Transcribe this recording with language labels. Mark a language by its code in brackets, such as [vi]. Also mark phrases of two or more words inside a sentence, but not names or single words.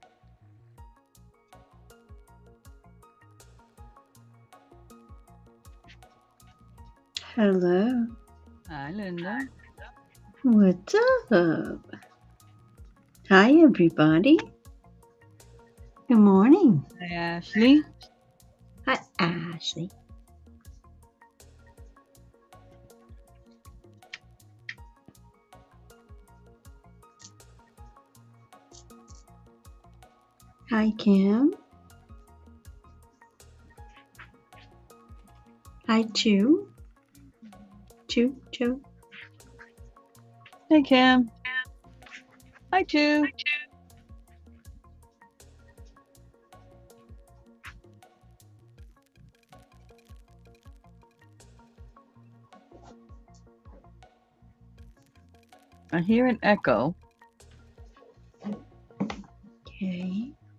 [en] Hello. Hi, Linda. What's up? Hi, everybody. Good morning. Hi, Ashley. Hi, Ashley. Hi, Kim. Hi, Chu. Chu. Hey, Kim. Hi, Chu. I hear an echo. Okay.